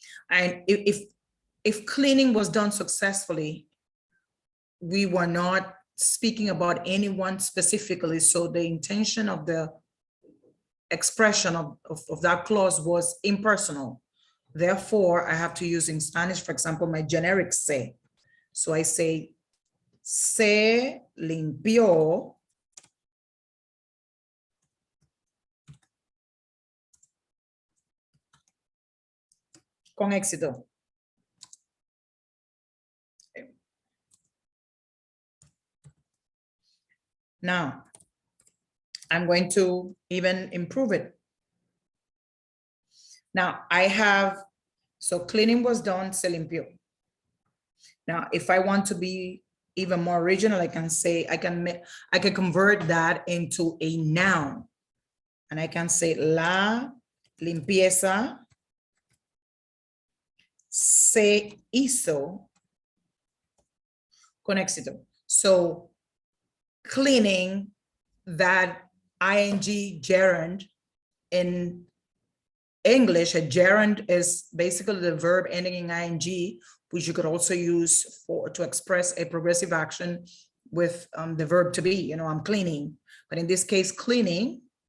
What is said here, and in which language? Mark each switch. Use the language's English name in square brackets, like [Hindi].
[English] And if cleaning was done successfully, we were not speaking about anyone specifically. So the intention of the expression of that clause was impersonal. Therefore, I have to use in Spanish, for example, my generic se. So I say, [Spanish] se limpió con éxito. [English] Okay. Now, I'm going to even improve it. Now I have, so cleaning was done, [Spanish] se limpió. [English] Now, if I want to be even more original, I can say, I can convert that into a noun. And I can say [Spanish] la limpieza se hizo con éxito. [English] So cleaning, that ing gerund in English, a gerund is basically the verb ending in ing, which you could also use to express a progressive action with the verb to be, I'm cleaning. But in this case, cleaning